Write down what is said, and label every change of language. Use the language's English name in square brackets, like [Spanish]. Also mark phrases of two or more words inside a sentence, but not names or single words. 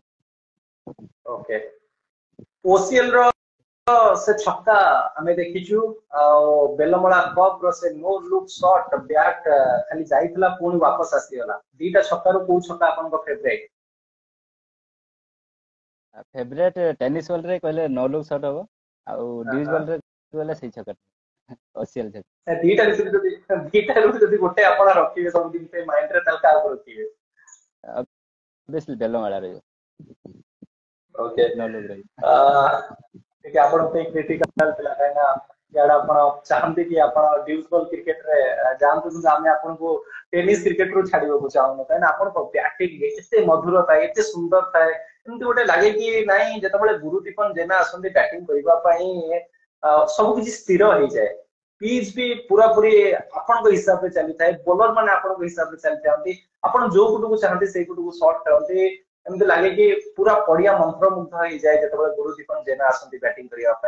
[Odia] ଓକେ, ଓସିଏଲ ର ସେ ଛକା ଆମେ ଦେଖିଛୁ, ଆଉ ବେଲମଳା କପ୍ ର ସେ [English] no look shot [Odia] ବ୍ୟାଟ୍ ଖାଲି ଯାଇଥିଲା ପୁଣି वापस ଆସିଗଲା, ଦିଟା ଛକାରୁ କୋଉ ଛକା ଆପଣଙ୍କ ଫେଭରାଇଟ? ଫେଭରେଟ [English] tennis ball [Odia] ରେ କହିଲେ [English] no look shot [Odia] हबो, ଆଉ [English] deuce ball [Odia] ରେ କହିଲେ ସେଇ ଛକା ଓସିଏଲ ଛକା। ଦିଟାରୁ ଯଦି ଗୋଟେ ଆପଣ ରଖିବେ ସବୁଦିନ ପାଇଁ ମାଇଣ୍ଡରେ, ତାହେଲେ କାହାକୁ ରଖିବେ? ବେଶୀ ବେଲମାଳା ରହିବ। ଓକେ, [English] no look [Odia] ରହିବ। ଟିକେ ଆପଣଙ୍କ ପାଇଁ କ୍ରିଟିକାଲ ଥିଲା, କାହିଁକିନା ଇଆଡେ ଆପଣ ଚାହାନ୍ତି କି ଆପଣ [English] deuce ball cricket [Odia] ରେ ଯାଆନ୍ତୁ, କିନ୍ତୁ ଆମେ ଆପଣଙ୍କୁ ଟେନିସ କ୍ରିକେଟ ରୁ ଛାଡିବାକୁ ଚାହୁଁନୁ, କାହିଁକିନା ଆପଣଙ୍କ ବ୍ୟାଟିଂ ଏତେ ମଧୁର ଥାଏ, ଏତେ ସୁନ୍ଦର ଥାଏ, ଏମିତି ଗୋଟେ ଲାଗେ କି ନାଇଁ ଯେତେବେଳେ ଗୁରୁଦୀପନ ଜେନା ଆସନ୍ତି ବ୍ୟାଟିଂ କରିବା ପାଇଁ ସବୁ କିଛି ସ୍ଥିର ହେଇଯାଏ, ପିଚ୍ ବି ପୁରାପୁରି ଆପଣଙ୍କ ହିସାବରେ ଚାଲିଥାଏ, ବୋଲର ମାନେ ଆପଣଙ୍କ ହିସାବରେ ଚାଲିଥାନ୍ତି, ଆପଣ ଯୋଉ ପଟକୁ ଚାହାନ୍ତି ସେଇ ପଟକୁ ସଟ୍ ଖେଳନ୍ତି, ଏମିତି ଲାଗେ କି ପୁରା ପଡିଆ ମନ୍ତ୍ରମୁଗ୍ଧ ହେଇଯାଏ ଯେତେବେଳେ ଗୁରୁଦୀପନ ଜେନା ଆସନ୍ତି ବ୍ୟାଟିଂ କରିବା ପାଇଁ।